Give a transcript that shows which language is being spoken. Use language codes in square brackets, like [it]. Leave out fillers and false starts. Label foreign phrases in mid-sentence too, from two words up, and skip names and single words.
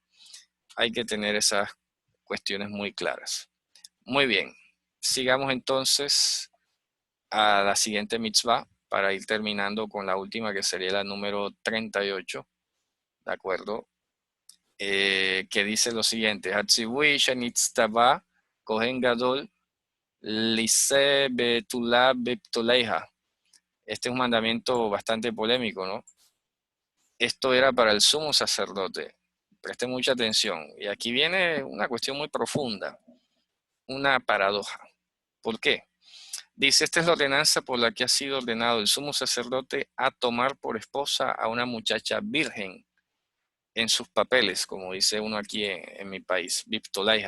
[es] Hay que tener esas cuestiones muy claras. Muy bien, sigamos entonces a la siguiente mitzvah para ir terminando con la última, que sería la número 38, ¿de acuerdo? Que dice lo siguiente: [he] הציווי שנצטווה כהן גדול לישא בתולה בבתוליה. [es] Este es un mandamiento bastante polémico, ¿no? Esto era para el sumo sacerdote. Presten mucha atención. Y aquí viene una cuestión muy profunda, una paradoja. ¿Por qué? Dice, esta es la ordenanza por la que ha sido ordenado el sumo sacerdote a tomar por esposa a una muchacha virgen en sus papeles, como dice uno aquí en mi país, Biptolaija.